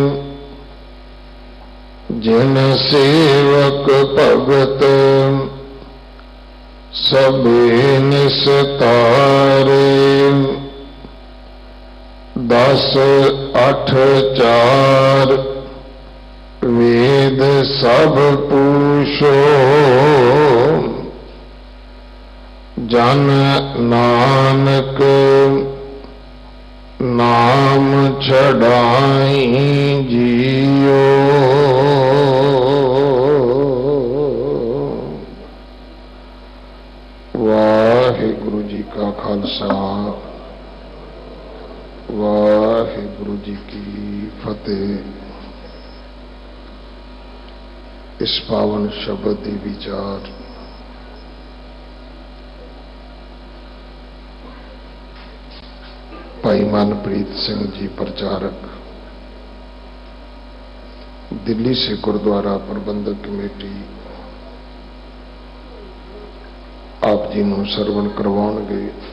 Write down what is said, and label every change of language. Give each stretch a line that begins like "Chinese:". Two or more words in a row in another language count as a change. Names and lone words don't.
Punjabi: ਜਿਨ ਸੇਵਕ ਭਗਤ ਸਭੇ ਨਿਸਤਾਰੇ, 10 8 4 ਵੇਦ ਸਭ ਪੂਛੋ, ਜਨ ਨਾਨਕ ਨਾਮ ਚੜ੍ਹਾਈ ਜੀਓ। ਵਾਹਿਗੁਰੂ ਜੀ ਕਾ ਖ਼ਾਲਸਾ, ਵਾਹਿਗੁਰੂ ਜੀ ਕੀ ਫ਼ਤਹਿ। ਇਸ ਪਾਵਨ ਸ਼ਬਦ ਦੀ ਵਿਚਾਰ ਭਾਈ ਮਨਪ੍ਰੀਤ ਸਿੰਘ ਜੀ ਪ੍ਰਚਾਰਕ, ਦਿੱਲੀ ਸੇ ਗੁਰਦੁਆਰਾ ਪ੍ਰਬੰਧਕ ਕਮੇਟੀ ਆਪ ਜੀ ਨੂੰ ਸਰਵਣ ਕਰਵਾਉਣਗੇ।